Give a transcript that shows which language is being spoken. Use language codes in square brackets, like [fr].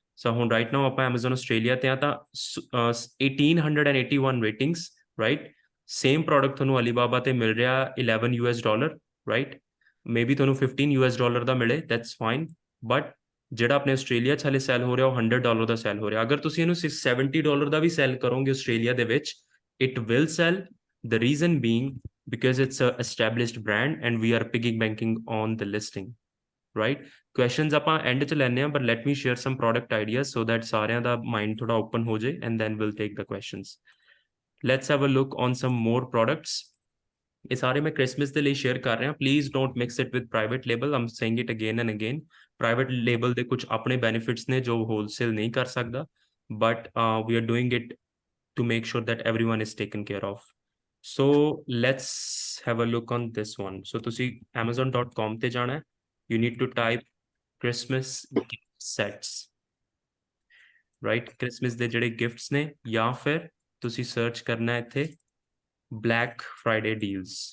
[pa] ਸੋ ਹੁਣ right now ਆਪਾਂ Amazon Australia ਤੇ ਆ, ਤਾਂ 1881 ਰੇਟਿੰਗਸ, ਰਾਈਟ। ਸੇਮ ਪ੍ਰੋਡਕਟ ਤੁਹਾਨੂੰ ਅਲੀਬਾਬਾ ਤੇ ਮਿਲ ਰਿਹਾ $11, ਰਾਈਟ। ਮੇ ਬੀ ਤੁਹਾਨੂੰ $15 ਦਾ ਮਿਲੇ, [en] that's fine, [pa] ਬਟ ਜਿਹੜਾ ਆਪਣੇ ਆਸਟ੍ਰੇਲੀਆ 'ਚ ਹਾਲੇ ਸੈਲ ਹੋ ਰਿਹਾ ਉਹ $100 ਦਾ ਸੈਲ ਹੋ ਰਿਹਾ। ਅਗਰ ਤੁਸੀਂ ਇਹਨੂੰ $70 ਦਾ ਵੀ ਸੈਲ ਕਰੋਗੇ ਆਸਟ੍ਰੇਲੀਆ ਦੇ ਵਿੱਚ, [en] It will sell, the reason being because it's a established brand and we are piggybacking on the listing, right? [pa] Questions ਆਪਾਂ end 'ਚ ਲੈਣੇ ਆ, [en] but let me share some product ideas so that [pa] ਸਾਰਿਆਂ ਦਾ mind ਥੋੜਾ open ਹੋ ਜਾਏ, [en] and then we'll take the questions. Let's have a look on some more products. [pa] ਇਹ ਸਾਰੇ ਮੈਂ ਕ੍ਰਿਸਮਸ ਦੇ ਲਈ ਸ਼ੇਅਰ ਕਰ ਰਿਹਾ, [en] Please don't mix it with private label, I'm saying it again and again. [pa] Private label ਦੇ ਕੁਝ ਆਪਣੇ ਬੈਨੀਫਿਟਸ ਨੇ ਜੋ ਹੋਲਸੇਲ ਨਹੀਂ ਕਰ ਸਕਦਾ, [en] But we are doing it to make sure that everyone is taken care of. So let's have a look on this one. So [pa] ਤੁਸੀਂ amazon.com ਤੇ ਜਾਣਾ ਹੈ, [en] you need to type Christmas gift sets, right? [pa] Christmas ਦੇ ਜਿਹੜੇ gifts ਨੇ, ਜਾਂ ਫਿਰ ਤੁਸੀਂ ਸਰਚ ਕਰਨਾ ਇੱਥੇ Black Friday deals.